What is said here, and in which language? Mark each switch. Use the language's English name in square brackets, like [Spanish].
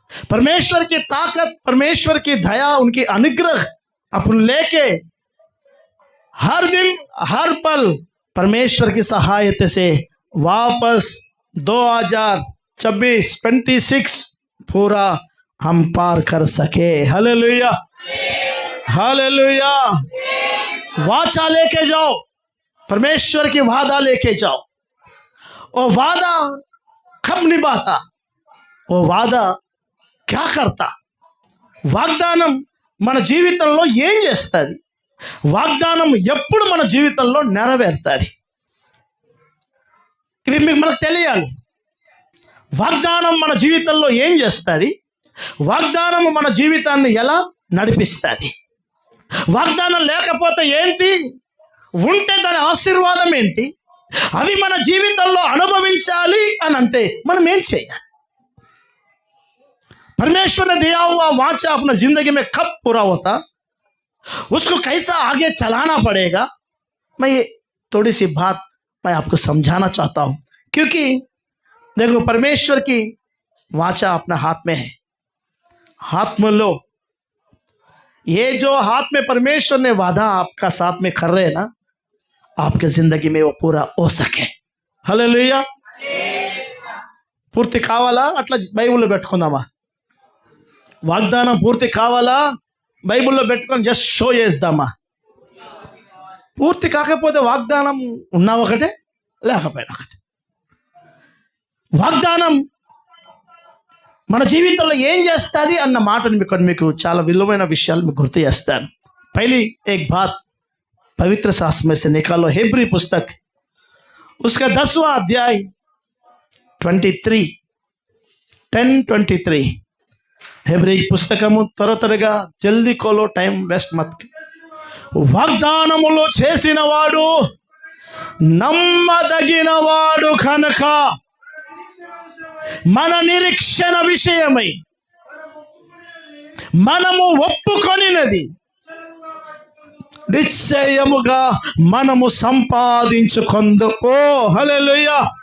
[Hindi] परमेश्वर की ताकत, परमेश्वर की दया, उनकी अनुग्रह अपन लेके हर दिन हर पल परमेश्वर की सहायता से वापस 2026 पूरा हम पार कर सके। Hallelujah, hallelujah. वाचा लेके जाओ, परमेश्वर की वादा लेके जाओ। वो वादा कब निभाता, वो वादा क्या करता, [Telugu] వాగ్దానం మన జీవితంలో ఏం చేస్తుంది, వాగ్దానం ఎప్పుడు మన జీవితంలో నెరవేరుతుంది, ఇవి మనకు తెలియాలి। వాగ్దానం మన జీవితంలో ఏం చేస్తుంది, వాగ్దానం మన జీవితాన్ని ఎలా నడిపిస్తుంది, వాగ్దానం లేకపోతే ఏంటి, ఉంటే దాని ఆశీర్వాదం ఏంటి, అవి మన జీవితంలో అనుభవించాలి అని అంటే మనం ఏం చేయాలి। [Hindi] परमेश्वर ने दिया हुआ वाचा अपना जिंदगी में कब पूरा होता, उसको कैसा आगे चलाना पड़ेगा। मैं ये थोड़ी सी बात मैं आपको समझाना चाहता हूं, क्योंकि देखो परमेश्वर की वाचा अपना हाथ में है। हाथ में लो। ये जो हाथ में परमेश्वर ने वादा आपका साथ में कर रहे हैं ना, आपके जिंदगी में वो पूरा हो सके। [Telugu] हालेलुया। పూర్తి కావాలా అట్లా బైబిల్లో పెట్టుకుందామా? వాగ్దానం పూర్తి కావాలా బైబిల్లో పెట్టుకొని జస్ట్ షో చేద్దామా? పూర్తి కాకపోతే వాగ్దానం ఉన్నా ఒకటే, లేకపోయినా ఒకటే। వాగ్దానం మన జీవితంలో ఏం చేస్తుంది అన్న మాటను మీకు చాలా విలువైన విషయాలు మీకు గుర్తు చేస్తాను। [Hindi] पहली एक बात पवित्र शास्त्र में से निकालो। हेब्री पुस्तक उसका 10वां अध्याय 10:23 हेब्री [Telugu] పుస్తకము త్వరగా జల్దీ కోలో, టైం వేస్ట్ మత్। వాగ్దానములు చేసినవాడు నమ్మదగినవాడు కనుక మన నిరీక్షణ విషయమై మనము ఒప్పుకొనినది నిశ్చయముగా మనము సంపాదించుకొందుము। హల్లెలూయా।